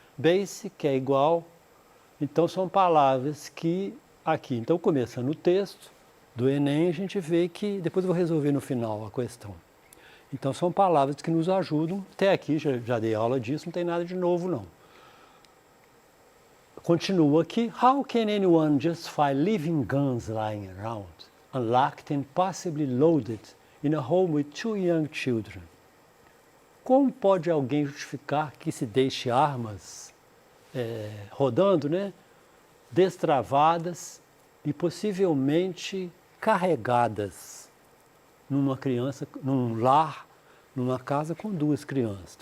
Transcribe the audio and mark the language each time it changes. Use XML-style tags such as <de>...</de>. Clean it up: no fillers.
<pt>Basic, que é igual. Então são palavras que aqui, então começando o texto do Enem, a gente vê que, depois eu vou resolver no final a questão. Então são palavras que nos ajudam, até aqui já dei aula disso, não tem nada de novo não. Continua aqui.</pt> <en>How can anyone justify leaving guns lying around, unlocked and possibly loaded, in a home with 2 young children?</en> <pt>Como pode alguém justificar que se deixe armas rodando, né, destravadas e possivelmente carregadas numa criança, num lar, numa casa com 2 crianças?</pt>